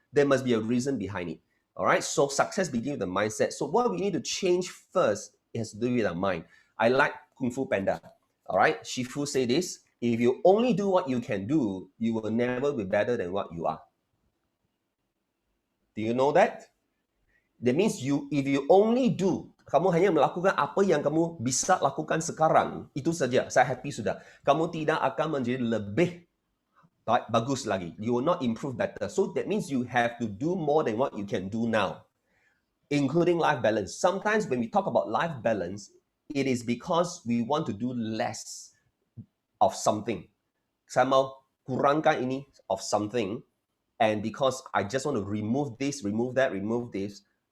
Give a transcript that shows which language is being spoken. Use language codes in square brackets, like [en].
[en] There must be a reason behind it. All right, so success begins with the mindset. So what we need to change first has to do with our mind. I like Kung Fu Panda. All right, Shifu say this, if you only do what you can do, you will never be better than what you are. Do you know that? That means if you only do, [id] kamu hanya melakukan apa yang kamu bisa lakukan sekarang, itu saja, saya happy sudah. Kamu tidak akan menjadi lebih bagus lagi. [en] You will not improve better. So that means you have to do more than what you can do now, including life balance. Sometimes when we talk about life balance, it is because we want to do less of something. [id] Saya mau kurangkan ini [en] of something, and because I just want to remove this, remove that, remove this.